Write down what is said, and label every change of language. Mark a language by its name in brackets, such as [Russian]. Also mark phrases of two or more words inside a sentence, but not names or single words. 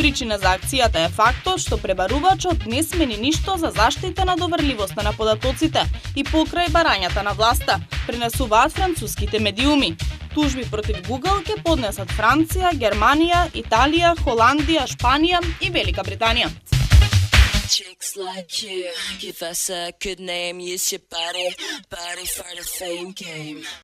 [Macedonian] Причина за акцијата е фактот што пребарувачот не смени ништо за заштита на доверливоста на податоците и покрај барањата на власта, пренесуваат француските медиуми. Тужби против Google ќе поднесат Франција, Германија, Италија, Холандија, Шпанија и Велика Британија. [English] Chicks like you give us a good name, use your body for the fame game.